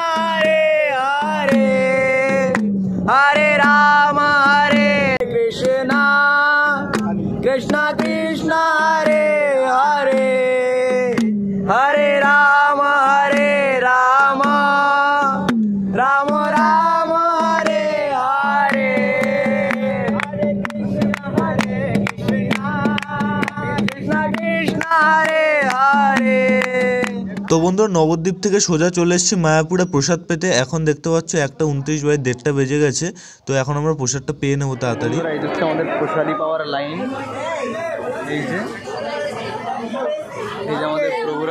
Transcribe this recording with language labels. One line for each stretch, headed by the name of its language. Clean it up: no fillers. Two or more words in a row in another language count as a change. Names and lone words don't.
Sanskrit: Hare Hare Hare Ram Krishna Krishna Krishna Hare Hare Hare Ram Ram Ram Ram Hare Hare Hare Krishna Krishna हरे हरे।
Bangla: তো বন্ধুরা নবদ্বীপ থেকে সোজা চলে এসেছি মায়াপুরে প্রসাদ পেতে। এখন দেখতে পাচ্ছ 1:29 বাজে, 1:30 বেজে গেছে। তো এখন আমরা প্রসাদটা পেয়ে নেবো তাড়াতাড়ি। এই হচ্ছে আমাদের প্রসাদী পাওয়ার লাইন। এই যে আমাদের প্রভুরা।